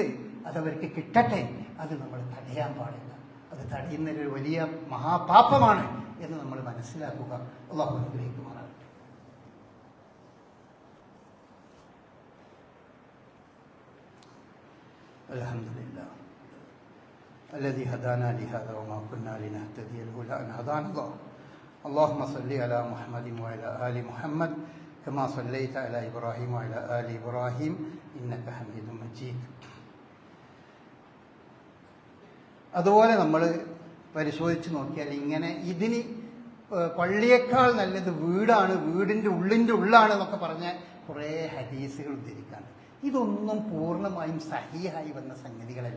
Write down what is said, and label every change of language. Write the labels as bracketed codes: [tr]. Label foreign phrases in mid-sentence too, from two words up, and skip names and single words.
[ml] അതവർക്ക് കിട്ടട്ടെ. അത് നമ്മൾ തടയാൻ പാടില്ല. അത് തടയുന്നൊരു വലിയ മഹാപാപമാണ് എന്ന് നമ്മൾ മനസ്സിലാക്കുക. അല്ലാഹു അനുഗ്രഹിക്കുമാറാകട്ടെ. [ar] الحمد لله الذي هدانا لهذا وما كنا لنهتدي لولا أن هدانا الله. اللهم صل على محمد وعلى آل محمد كما صليت على إبراهيم وعلى آل إبراهيم إنك حميد مجيد. [ml] അതുപോലെ നമ്മൾ പരിശോധിച്ച് നോക്കിയാൽ ഇങ്ങനെ ഇതിന് പള്ളിയേക്കാൾ നല്ലത് വീടാണ്, വീടിൻ്റെ ഉള്ളിൻ്റെ ഉള്ളാണ് എന്നൊക്കെ പറഞ്ഞ കുറേ ഹദീസുകൾ ഉദ്ധരിക്കാണ്. ഇതൊന്നും പൂർണ്ണമായും സഹീഹായി വന്ന സംഗതികളല്ല.